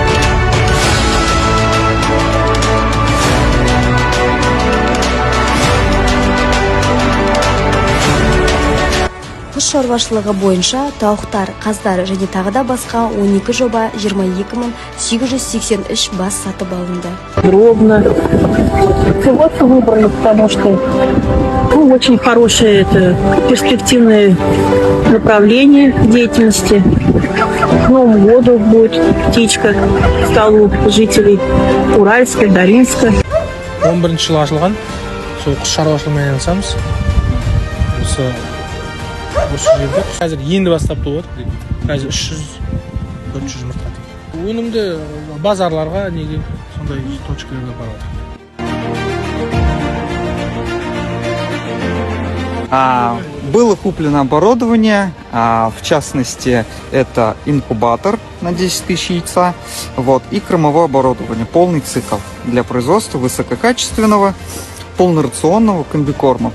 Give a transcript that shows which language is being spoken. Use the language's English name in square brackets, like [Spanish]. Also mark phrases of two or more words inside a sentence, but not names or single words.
[Kazakh] Құс шаруашылығы бойынша тауықтар, қаздар және тағы да басқа 12 жоба 22883 бас сатып алынды. [Russian] Дробно. Пилотку выбрали, потому что очень хорошее перспективное направление деятельности. К Новому году будет птичка в столу жителей Уральска, Даринска. [Kazakh] 11 жылы ашылған, сол құс шаруашылығымен айналысамыз. Осы жерде қазір енді бастап туып отыр. Қазір 300-400 жұмыртқа. Өнімді базарларға неге сондай точкаларға барады. [Russian] Было куплено оборудование, в частности, это инкубатор на 10 тысяч яйца, и кормовое оборудование, полный цикл для производства высококачественного, полнорационного комбикорма.